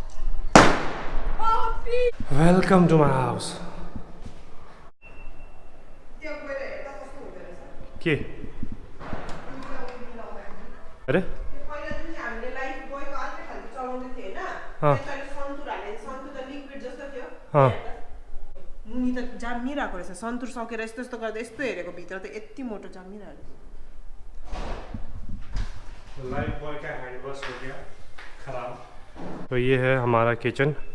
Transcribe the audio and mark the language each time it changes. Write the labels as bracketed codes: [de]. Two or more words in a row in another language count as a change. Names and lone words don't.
[en] welcome to my house. के अरे हाँ हाँ [ne] मुनि त जाम्मिरहेको रहेछ। सन्तुर सकेर यस्तो यस्तो गर्दा यस्तो हेरेको भित्र त यति मोटो जाम्मिरहेको रहेछ। [hi] लाइफ बॉय का [en] hand wash [hi] हो गया खराब। तो ये है हमारा किचन।